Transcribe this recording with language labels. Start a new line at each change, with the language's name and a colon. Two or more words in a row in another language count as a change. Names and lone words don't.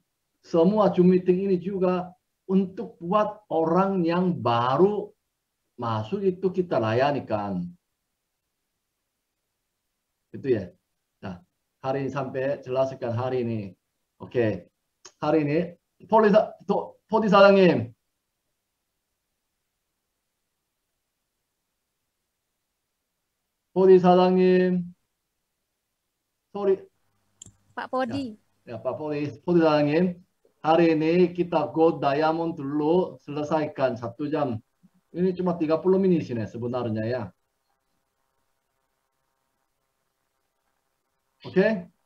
Indonesian: Semua Zoom meeting ini juga untuk buat orang yang baru masuk itu kita layanikan. Itu ya. Nah, hari ini sampai jelaskan hari ini. Oke. Hari ini
Korean: 포디 사장님. 포디 사장님.
Indonesian: Sorry. Pak Podi. Ya Pak Podi 사장님. Hari ini kita Go Diamond dulu selesaikan 1 jam. Ini cuma 30 menit ini sebenarnya ya. Oke?